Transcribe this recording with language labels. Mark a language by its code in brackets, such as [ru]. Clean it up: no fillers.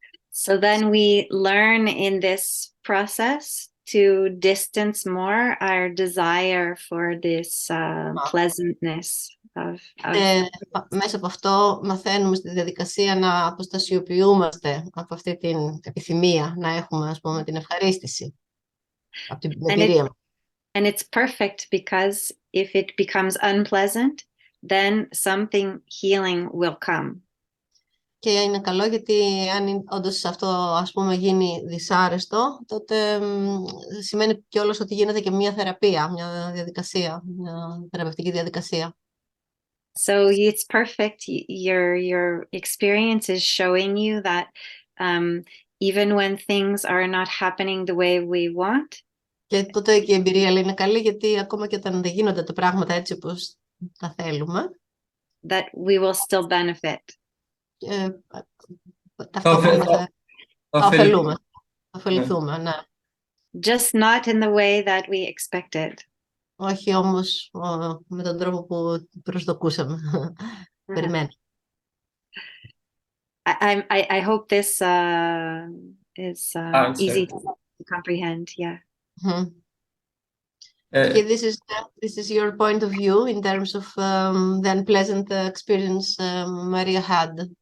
[en] So then we learn in this process to distance more our desire for this pleasantness of... [el] Μέσα από αυτό μαθαίνουμε στη διαδικασία να αποστασιοποιούμαστε από αυτή την επιθυμία, να έχουμε, ας πούμε, την ευχαρίστηση από την εμπειρία μας. [en] And it's perfect because if it becomes unpleasant, then something healing will come. [el] Και είναι καλό γιατί αν όντως αυτό, ας πούμε, γίνει δυσάρεστο, τότε σημαίνει κιόλας ότι γίνεται και μια θεραπεία, μια διαδικασία, μια θεραπευτική διαδικασία. [en] So it's perfect. Your experience is showing you that even when things are not happening the way we want. [el] Και τότε και η εμπειρία, λέει, είναι καλή, γιατί ακόμα και όταν δεν γίνονται τα πράγματα έτσι όπως τα θέλουμε, [en] that we will still benefit. [el] Ταυτόχρονα θα ωφεληθούμε, ναι. [en] Just not in the way that we expected. [el] Όχι όμως με τον τρόπο που προσδοκούσαμε. Περιμένουμε. [en] I hope this is easy to comprehend. Yeah. Okay, this is your point of view in terms of the unpleasant experience Maria had.